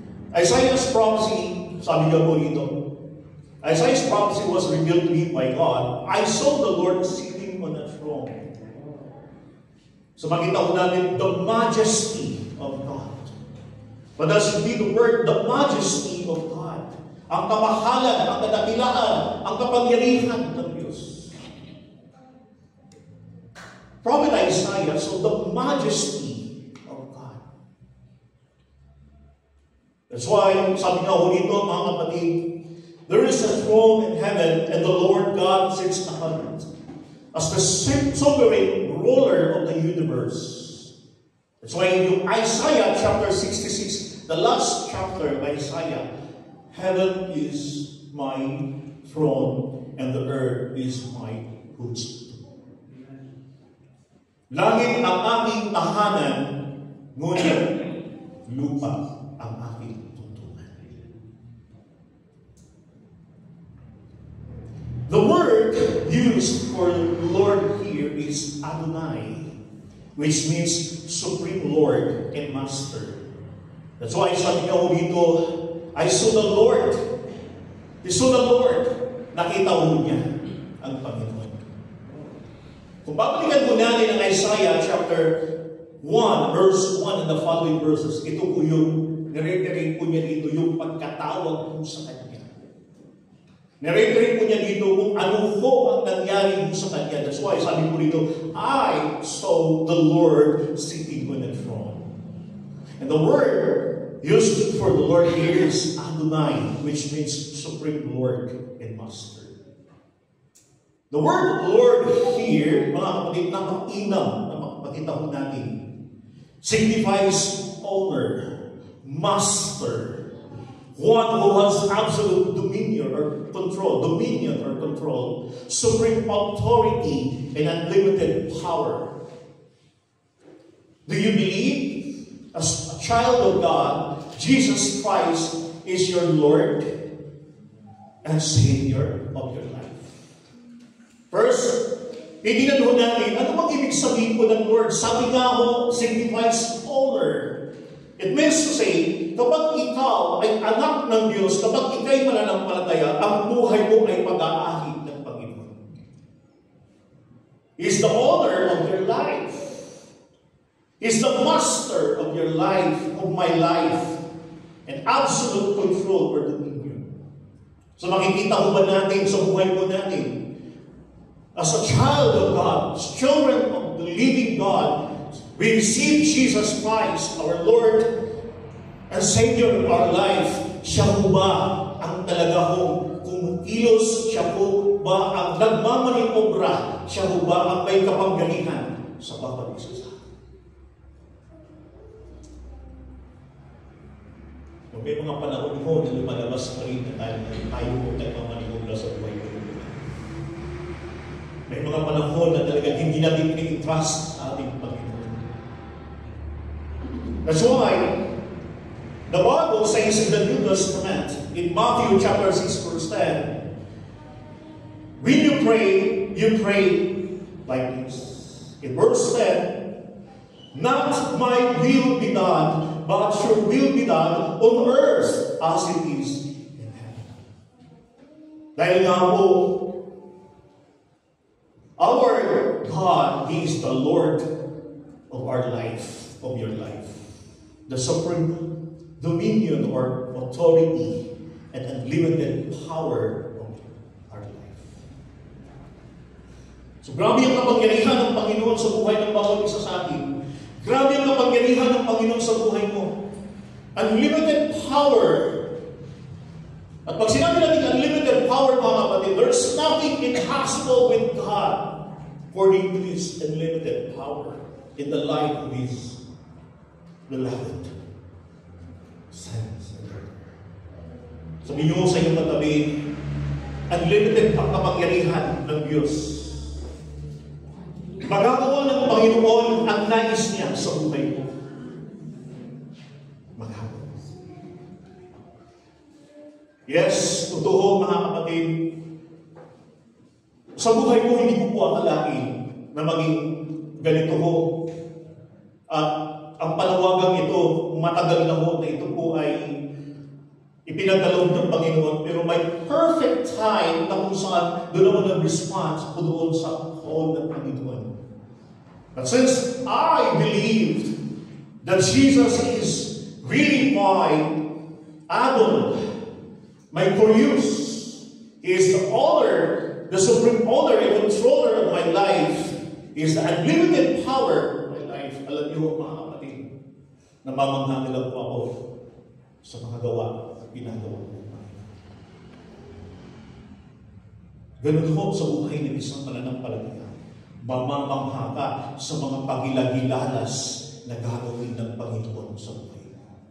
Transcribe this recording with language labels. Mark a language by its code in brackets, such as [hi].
[en] Isaiah's prophecy, [tl] sabi niya po dito, [en] Isaiah's prophecy was revealed to me by God. I saw the Lord sitting on a throne. [tl] So makita ko natin [en] the majesty of God. But does it mean the word, the majesty of God? [tl] Ang kamahalan, ang kadakilaan, ang kapangyarihan ng Diyos. [en] Prophet Isaiah saw the majesty of God. That's why, [tl] sabi nga ho dito, mga kapatid, [en] there is a throne in heaven, and the Lord God sits upon it, as the sovereign ruler of the universe. That's why in Isaiah chapter 66, the last chapter of Isaiah, heaven is my throne, and the earth is my footstool. [tl] Langit ang aking tahanan, ngunit lupa ang aking tuntunan. [en] The word used for Lord here is Adonai, which means Supreme Lord and Master. That's why [tl] sabi niya dito, [en] I saw the Lord. He saw the Lord. [tl] Nakita ho niya ang Panginoon. Kung babalikan po natin ang Isaiah chapter 1, [en] verse 1 and the following verses, [tl] ito po yung nire-referring po niya dito, yung pagkatawag po sa Kanya. Nire-referring po niya dito kung ano po ang nangyari po sa Kanya. [en] That's why [tl] sabi po dito, [en] I saw the Lord sitting on the throne. And the word used for the Lord here is Adonai, which means Supreme Lord and Master. The word Lord here, [tl] mga kapatid, na mainam, na makikita ko natin, [en] signifies owner, master, one who has absolute dominion or control, supreme authority, and unlimited power. Do you believe, as a child of God, Jesus Christ is your Lord and Savior of your life? [tl] First, titignan ho natin, ano bang ibig sabihin po ng Lord? Sabi nga ho, [en] signifies owner. It means to say, [tl] kapag ikaw ay anak ng Diyos, kapag ikaw'y mananampalataya, ang buhay mo ay pag-aahit ng Panginoon. [en] He is the owner of your life. He is the master of your life, of my life, and absolute control or dominion. [tl] So makikita ho ba natin sa buhay po natin, [en] as a child of God, as children of the living God, we receive Jesus Christ, our Lord and Savior of our life. [tl] Siya po ba ang talaga hong kumikilos? Siya po ba ang nagmamaniobra? Siya po ba ang may kapangyarihan sa bawat isa sa atin? Kung may mga panahon mo na lumalabas pa rin na tayo po nagmamaniobra sa buhay ko. May mga panahon na talaga hindi natin ini-trust sa ating Panginoon. [en] That's why the Bible says in the New Testament, in Matthew chapter 6 verse 10, when you pray like this. In verse 10, not my will be done, but your will be done on earth as it is in heaven. [tl] Dahil nga po, [en] our God, He is the Lord of our life, of your life. The supreme dominion or authority and unlimited power of our life. [tl] So grabe ang kapangyarihan ng Panginoon sa buhay ng bawat isa sa atin. Grabe ang kapangyarihan ng Panginoon sa buhay mo. [en] Unlimited power. [tl] At pag sinabi natin [en] unlimited power, [tl] mga kapatid, [en] there's nothing impossible with God according to His unlimited power in the life of His beloved sons and daughters. [tl] Sabihin niyo sa iyong katabi, unlimited ang kapangyarihan ng Diyos. Magagawa ng Panginoon ang nais niya sa buhay mo. Magagawa. Yes, totoo mga kapatid, sa buhay ko hindi ko po akalain na maging ganito ho. At ang panawagang ito, matagal na ho na ito po ay ipinagdalog ng Panginoon, pero may perfect time na kung saan doon ako nag-response po doon sa call ng Panginoon. [en] But since I believed that Jesus is really my Adon, my Kurios, He is the owner, the supreme owner and controller of my life, He is the unlimited power of my life. [tl] Alam niyo, mga kapatid, namamangha nila po ako sa mga gawa at pinagawa ng Panginoon. Ganun po sa buhay ng isang mananampalataya. Mamamangha ka sa mga pagilagilalas na gagawin ng Panginoon sa buhay mo.